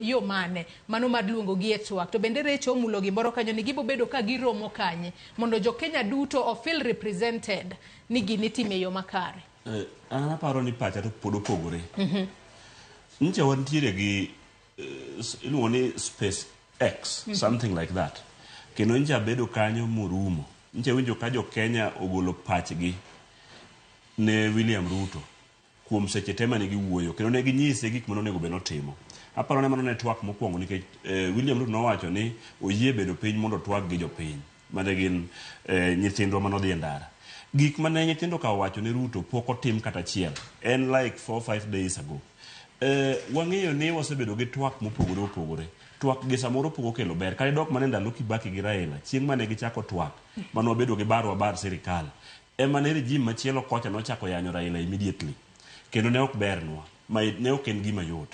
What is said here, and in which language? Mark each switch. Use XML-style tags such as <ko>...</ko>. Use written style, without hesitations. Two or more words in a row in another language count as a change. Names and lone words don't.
<luo>yo mane mano madluongo gi e twak to bende recho mulo gimoro kanyo ni gibo bedo ka giromo kanye mondo jo Kenya duto o</luo> <en>feel represented</en> <luo>ni gini time yo makare. Ana paro ni pacha to pod opogore. Nche wantiere gi iluongo ni Space X,</luo> <en>something like that.</en> <luo>Kendo nche bedo kanyo murumo. Nche winjo ka jo Kenya ogolo pachgi ne William Ruto kuom seche tema ne giwuoyo kendo ne ginyise gik monego beno timo. Aparo ne mano ne twak mokwongo nikech William Ruto nowacho ni oyie bedo piny mondo twak gi jopiny mane gin nyithindwa manodhi e ndara. Gik mane nyithindo ka wacho ne Ruto pok otim kata achiel.</luo> <en>En like 4-5 days ago.</en> <luo>Wang'eyo ni wasebedo gi twak mopogore opogore. Twak gi samoro pogo kelo ber. Kare dok mane ndalo Kibaki gi Raila, chieng' mane gichako twak, mano wabedo gi bar sirikal. Ema ne regime machielo kocha nochako yanyo Raila immediately. Kendo ne ok bernwa, ne ok en gima yot.</luo>